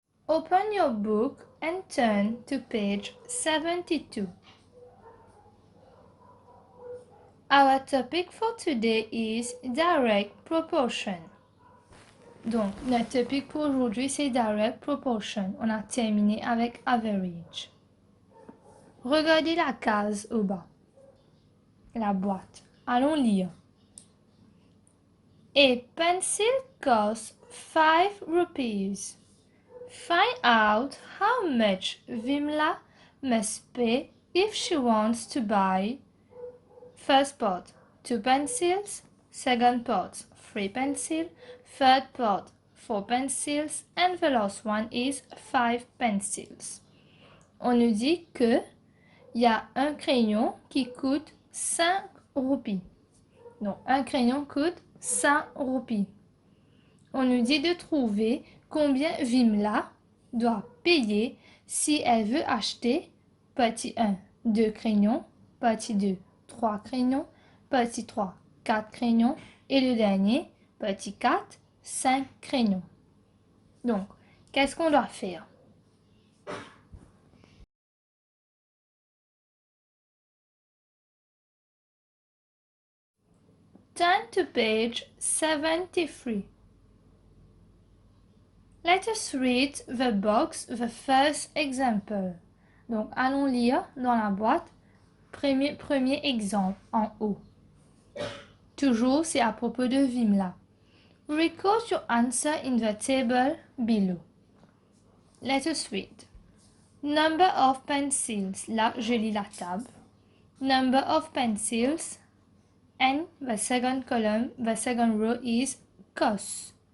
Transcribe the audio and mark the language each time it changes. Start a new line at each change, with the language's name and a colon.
English: Open your book and turn to page 72. Our topic for today is direct proportion.
French: Donc, notre topic pour aujourd'hui, c'est direct proportion. On a terminé avec average. Regardez la case au bas. La boîte. Allons lire.
English: A pencil costs 5 rupees. Find out how much Vimla must pay if she wants to buy first part 2 pencils, second part 3 pencils, third part 4 pencils, and the last one is 5 pencils.
French: On nous dit que il y a un crayon qui coûte 5 roupies. Donc, un crayon coûte 5 roupies. On nous dit de trouver combien Vimla doit payer si elle veut acheter petit 1, 2 crayons, petit 2, 3 crayons, petit 3, 4 crayons et le dernier, petit 4, 5 crayons. Donc, qu'est-ce qu'on doit faire?
English: Turn to page 73. Let us read the box, the first example.
French: Donc, allons lire dans la boîte premier exemple en haut. Toujours, c'est à propos de Vimla.
English: Record your answer in the table below. Let us read. Number of pencils.
French: Là, je lis la table.
English: Number of pencils. And the second column, the second row is cost.